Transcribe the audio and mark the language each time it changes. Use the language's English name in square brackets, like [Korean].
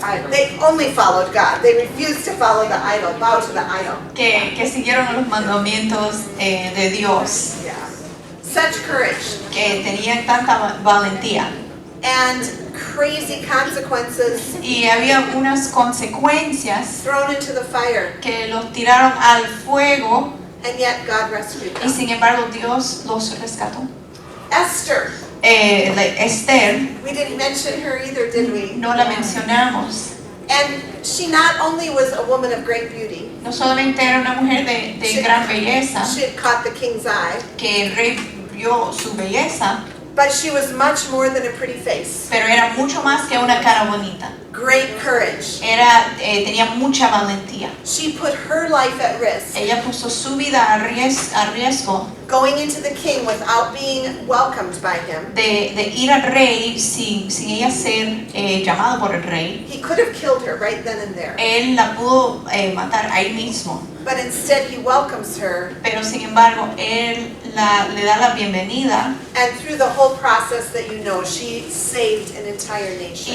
[English] They only followed God. They refused to follow the idol, bow to the idol. [Spanish] que siguieron los mandamientos de Dios, [English] Yeah. Such courage [Spanish] que tenían tanta valentía. [English] and crazy consequences [Spanish] Y había unas consecuencias [English] thrown into the fire, [Spanish] que los tiraron al fuego [English] and yet God rescued [Spanish] y [English] them. [Spanish] sin embargo Dios los rescató. [English] Esther, [Spanish] Esther, [English] we didn't mention her either, did we? [Spanish] no la mencionamos. [English] And she not only was a woman of great beauty, [Spanish] No solamente era una mujer de gran belleza, [English] she had caught the king's eye, [Spanish] que el rey vio su belleza, [English] but she was much more than a pretty face. [Spanish] pero era mucho más que una cara bonita. [English] Great courage. [Spanish] Tenía mucha valentía. [English] She put her life at risk, [Spanish] Ella puso su vida a riesgo [English] going into the king without being welcomed by him. [Spanish] de ir al rey sin ella ser llamada por el rey. [English] He could have killed her right then and there, [Spanish] Él la pudo matar ahí mismo, [English] but instead he welcomes her [Spanish] pero sin embargo él le da la bienvenida [English] and through the whole process that you know, she saved an entire nation.